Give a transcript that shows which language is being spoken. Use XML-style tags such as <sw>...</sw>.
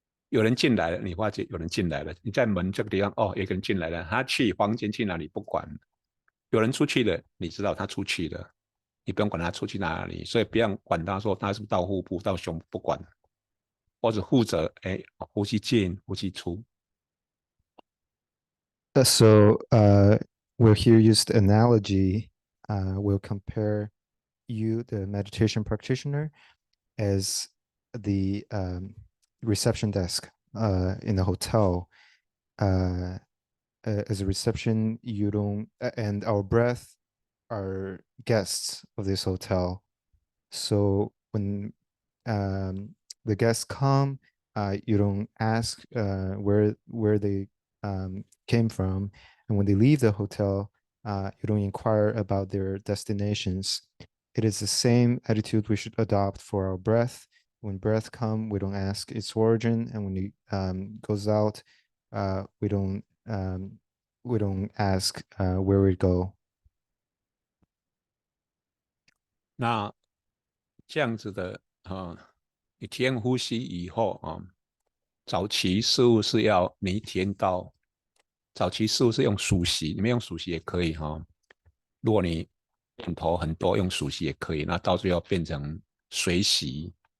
<zh>有人进来了，你发觉有人进来了，你在门这个地方，哦，有个人进来了，他去房间去哪里不管，有人出去了，你知道他出去了，你不用管他出去哪里，所以不要管他说他是不是到腹部到胸部不管，或者负责呼吸进呼吸出。</zh> <en>So we'll here use the analogy. We'll compare you, the meditation practitioner, as the reception desk in a hotel. As a reception, you don't, and our breath are guests of this hotel. So when the guests come, you don't ask where they came from, and when they leave the hotel, you don't inquire about their destinations. It is the same attitude we should adopt for our breath. When breath comes, we don't ask its origin, and when it goes out, we don't ask where it go.</en> <zh>那这样子的你体验呼吸以后早期似乎是要你体验到，早期似乎是用数息，你们用数息也可以如果你念头很多，用数息也可以，那到最后变成随息。</zh>